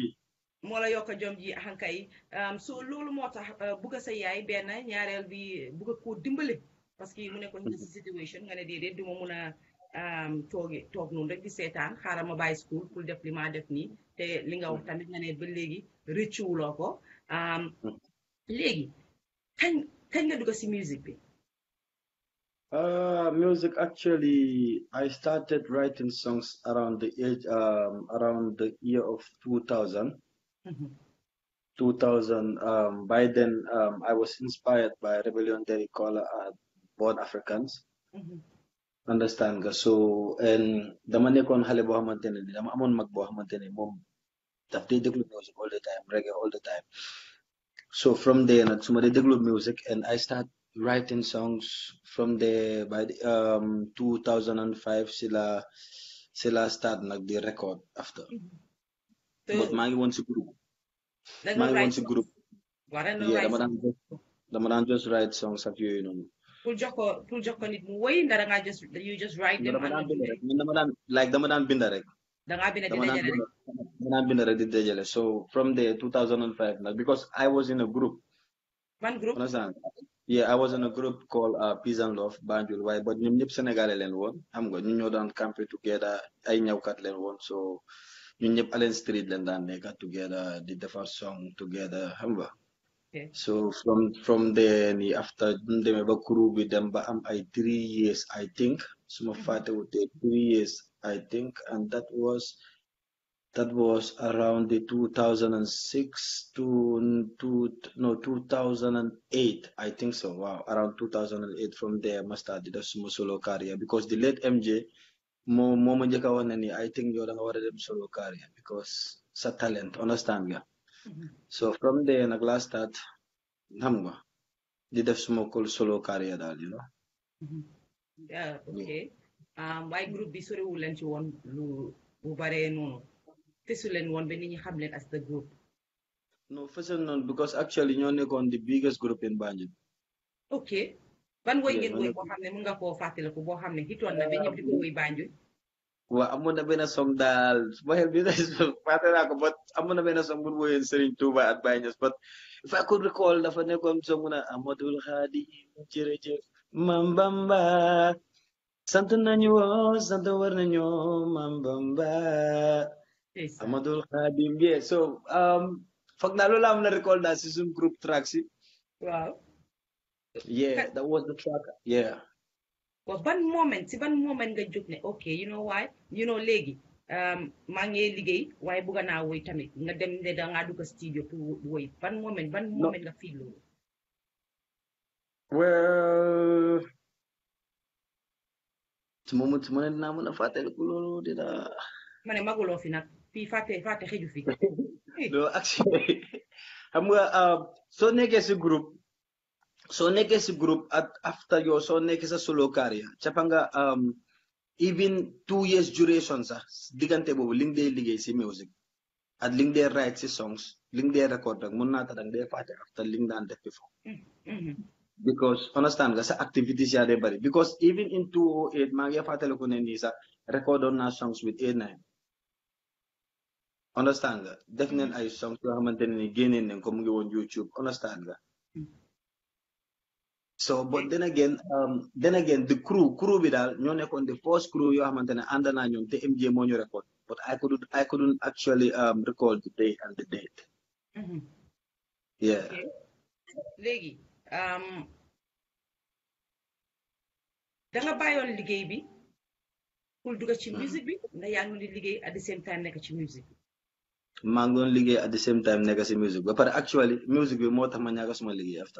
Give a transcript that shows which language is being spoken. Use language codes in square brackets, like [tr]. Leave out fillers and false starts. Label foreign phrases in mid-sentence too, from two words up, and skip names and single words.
[wo] moo la yokk jom ji ankay so loolu moo tax bugga sa yaay benn ñaareel bi bugga koo dimbale [fr] parce que [wo] mu nekkoon ci situation nga ne déedéet du ma mun a toog noonu rek di seetaan xaaral ma bàyyi school pour def li ma def nii te li nga wax tamit nga ne ba léegi rëccuwuloo ko léegi kañ nga dugg si music bi [en] music actually I started writing songs around the year of 2000 by then I was inspired by Rebellion Derrick Caller Born Africans understand nga so and [wo] dama nekkoon xale boo xamante ne dama amoon mag boo xamante ne moom daf dee déglu music [en] all the time [wo] reggae [en] all the time so from there [wo] nag su ma dee déglu music [en] and I start writing songs from there by the, [wo] 2005 si la start nag di record [en] after but [wo] maa ngi woon si groupe maa ngi woon si groupe yeah dama daan [en] just write songs [wo] ak yooyu noonu pour jox ko nit mu woy ndara nga [en] you just write them [wo] dama daan bind rek danga bind di dajale rek dama daan bind rek di dajale [en] so from there [wo] 2005 nag [en] because I was in a group one group understand yeah I was in a group called [wo] Peace and Love Banjul waaye but ñoom ñëpp sénégalais leen woon xam nga ñu ñoo daan campé together ay ñawkat leen woon so ñun ñëpp Allen Street leen daan nekka together di defar [en] song together [wo] xam nga [en] so from there [wo] ni after ñu demee ba crew bi dem ba am ay 3 [en] years I think [wo] suma fàttewute 3 [en] years I think and that was around the 2006 to [wo] 2008 [en] I think so wow around 2008 from there [wo] ma start di def suma [en] solo career because the late [wo] MJ moo ma njëkk a wax ne ni [en] I think [wo] yow da nga war a dem [en] solo career because [wo] sa talent understand nga [en] so from there [wo] nag laa start xam nga di def suma [en] solo career [wo] daal [en] you know [wo] okay waaye groupe bi soriwul leen ci woon lu bu baree noonu fesu leen woon ba nit ñi xam leen [en] as the group no [wo] fesul noonu [en] because actually [wo] ñoo nekkoon [en] the biggest group in Banjul [wo] okay ban woy ngeen woy boo xam ne mun nga koo fàttaliku boo xam ne hitoon na ba ñëpp di ko woy Banjul waaw amoon na benn song daal ma xel bi fàtte naa ko but amoon na benn song bu woyoon Serigne Touba at Baye Niass [en] but if I could recall [wo] dafa nekkoon song mu ne Amadou Khadi jërëjëf Mam Bamba sant nañu woo sant war nañu Mam Bamba Amadou Khadi [en] yeah so [wo] foog naa loolu am na recall daal si suñu groupe track si waaw [en] yeah that was the track yeah [wo] well ban moment nga jóg ne okay [en] you know why you know [wo] léegi maa ngi liggéey waaye bëgg naa woy tamit nga dem ne da ngaa dugg studio pour woy ban moment nga feel loolu well su ma ne dinaa mën a fàttaliku loolu dina ma ne maguloo fi nag fii fàtte xëju fi no actually xam nga soo nekkee si groupe at after yow soo nekkee sa solo career cappa nga even 2 [en] years duration [wo] sax diggante boobu li nga dee liggéey si music at li nga dee write si songs li nga dee record rek mën naa tax danga dee fàtte after li nga daan def before because understand nga sa activities yaa dee bari [en] because even in [wo] 2008 maa ngi fàttaliku ne nii sax record on na [en] songs with [wo] A9 understand nga def neen ay songs yoo xamante ne ni génneen nañ ko mu ngi woon YouTube understand nga [en] so but then again the crew [wo] bi daal ñoo nekkoon [en] the first crew [wo] yoo xamante ne ànd naa ñoom te MJ moo ñu record [en] but I couldn't actually recall the day and the date [wo] yeah léegi danga bàyyoon liggéey bi pour dugg ci musique bi ndax yaa ngi liggéey [en] at the same time [wo] nekk ci musique bi maa ngi doon liggéey [en] at the same time [wo] nekk ci musique ba pare actually musique bi moo tax ma ñàkk suma liggéey after